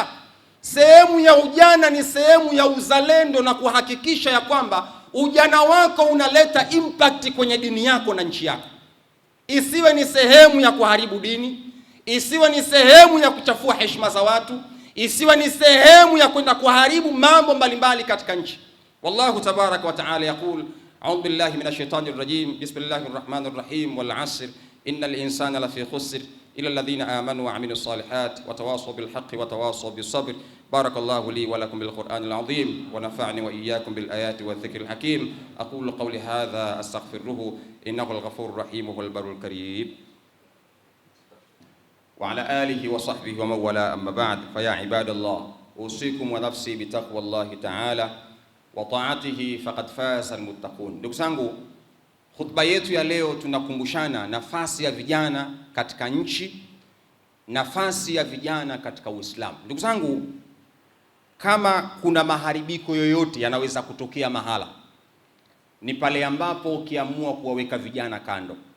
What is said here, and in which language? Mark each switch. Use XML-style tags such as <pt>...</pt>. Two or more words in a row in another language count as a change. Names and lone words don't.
<sw>Sehemu ya ujana ni sehemu ya uzalendo na kuhakikisha ya kwamba ujana wako unaleta impact kwenye dini yako na nchi yako. Isiwe ni sehemu ya kuharibu dini, isiwe ni sehemu ya kuchafua heshima za watu, isiwe ni sehemu ya kwenda kuharibu mambo mbalimbali katika nchi.</sw> <ar>والله تبارك وتعالى يقول، أعوذ بالله من الشيطان الرجيم، بسم الله الرحمن الرحيم، والعصر إن الإنسان لفي خسر إلا الذين آمنوا وعملوا الصالحات وتواصوا بالحق وتواصوا بالصبر. بارك الله لي ولكم بالقرآن العظيم ونفعني وإياكم بالآيات والذكر الحكيم. أقول قولي هذا أستغفره إنه الغفور الرحيم والبر الكريم. وعلى آله وصحبه ومن والى، أما بعد. فيا عباد الله، أوصيكم ونفسي بتقوى الله تعالى وطاعته فقد فاز المتقون.</ar> <sw>Ndugu zangu, khutba yetu ya leo tunakumbushana nafasi ya vijana katika nchi, nafasi ya vijana katika Uislamu. Ndugu zangu, kama kuna maharibiko yoyote yanaweza kutokea mahala, ni pale ambapo ukiamua kuwaweka vijana kando.</sw>